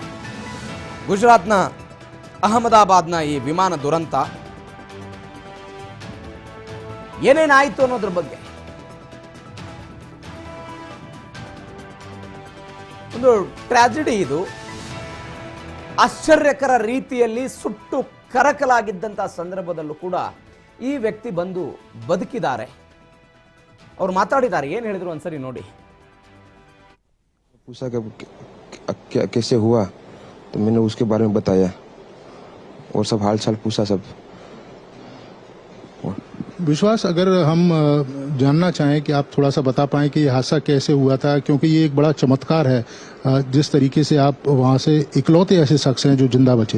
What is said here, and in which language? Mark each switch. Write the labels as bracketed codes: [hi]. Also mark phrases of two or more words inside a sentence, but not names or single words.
[kn] ಗುಜರಾತ್ನ ಅಹಮದಾಬಾದ್ನ ಈ ವಿಮಾನ ದುರಂತ ಏನೇನಾಯಿತು ಅನ್ನೋದ್ರ ಬಗ್ಗೆ ಒಂದು ಟ್ರಾಜಿಡಿ. ಇದು ಆಶ್ಚರ್ಯಕರ ರೀತಿಯಲ್ಲಿ ಸುಟ್ಟು ಕರಕಲಾಗಿದ್ದಂತಹ ಸಂದರ್ಭದಲ್ಲೂ ಕೂಡ ಈ ವ್ಯಕ್ತಿ ಬಂದು ಬದುಕಿದ್ದಾರೆ. ಅವರು ಮಾತಾಡಿದ್ದಾರೆ, ಏನು ಹೇಳಿದ್ರು ಒಂದ್ಸರಿ ನೋಡಿ. [hi] पूछा कैसे हुआ तो मैंने उसके बारे में बताया और सब हाल चाल पूछा सब. विश्वास, अगर हम जानना चाहें कि आप थोड़ा सा बता पाएं कि ये हादसा कैसे हुआ था, क्योंकि ये एक बड़ा चमत्कार है जिस तरीके से आप वहाँ से इकलौते ऐसे शख्स हैं जो जिंदा बचे.